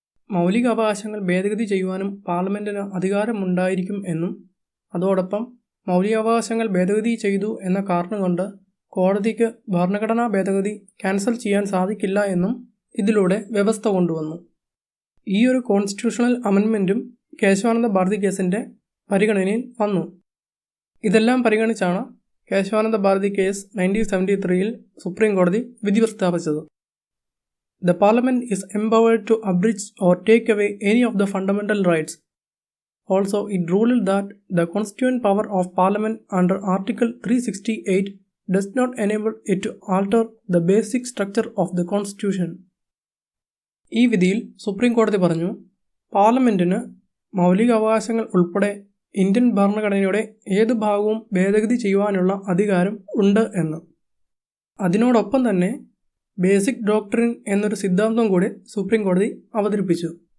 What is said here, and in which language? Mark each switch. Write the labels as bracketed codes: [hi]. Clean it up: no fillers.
[ml] മൗലിക അവകാശങ്ങൾ ഭേദഗതി ചെയ്യുവാനും പാർലമെൻറ്റിന് അധികാരമുണ്ടായിരിക്കും എന്നും അതോടൊപ്പം മൗലികാവകാശങ്ങൾ ഭേദഗതി ചെയ്തു എന്ന കാരണം കൊണ്ട് കോടതിക്ക് ഭരണഘടനാ ഭേദഗതി ക്യാൻസൽ ചെയ്യാൻ സാധിക്കില്ല എന്നും ഇതിലൂടെ വ്യവസ്ഥ കൊണ്ടുവന്നു. ഈ ഒരു കോൺസ്റ്റിറ്റ്യൂഷണൽ അമെൻമെൻറ്റും കേശവാനന്ദ ഭാരതി കേസിൻ്റെ പരിഗണനയിൽ വന്നു. ഇതെല്ലാം പരിഗണിച്ചാണ് കേശവാനന്ദ ഭാരതി കേസ് 1973 സുപ്രീം കോടതി വിധി പ്രസ്താവിച്ചത്. [en] The Parliament is empowered to abridge or take away any of the fundamental rights. Also, it ruled that the constituent power of Parliament under Article 368 does not enable it to alter the basic structure of the Constitution. [ml] ഈ വിധിയിൽ supreme കോടതി പറഞ്ഞു, പാർലമെൻറ്റിന് മൗലിക അവകാശങ്ങൾ ഉൾപ്പെടെ Indian ഭരണഘടനയുടെ ഏത് ഭാഗവും ഭേദഗതി ചെയ്യുവാനുള്ള അധികാരം ഉണ്ട് എന്ന്. അതിനോടൊപ്പം തന്നെ ബേസിക് ഡോക്ട്രിൻ എന്നൊരു സിദ്ധാന്തം കൂടി സുപ്രീം കോടതി അവതരിപ്പിച്ചു.